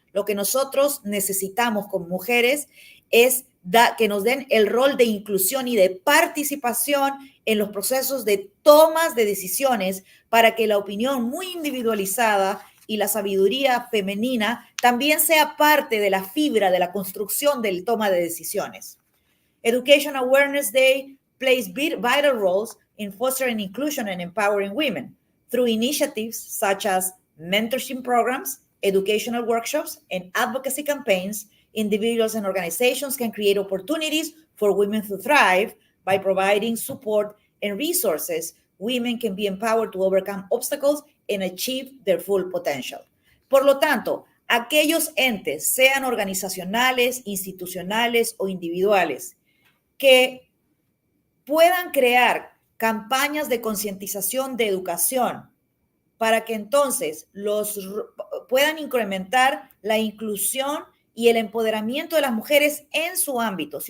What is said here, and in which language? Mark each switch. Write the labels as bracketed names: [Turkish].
[Spanish] Lo que nosotros necesitamos como mujeres es que nos den el rol de inclusión y de participación en los procesos de tomas de decisiones para que la opinión muy individualizada y la sabiduría femenina también sea parte de la fibra de la construcción del toma de decisiones. [English] Education Awareness Day plays vital roles in fostering inclusion and empowering women through initiatives such as mentorship programs, educational workshops, and advocacy campaigns. Individuals and organizations can create opportunities for women to thrive by providing support and resources. Women can be empowered to overcome obstacles and achieve their full potential. [Spanish] Por lo tanto, aquellos entes, sean organizacionales, institucionales o individuales, que puedan crear campañas de concientización de educación para que entonces puedan incrementar la inclusión y el empoderamiento de las mujeres en su ámbito.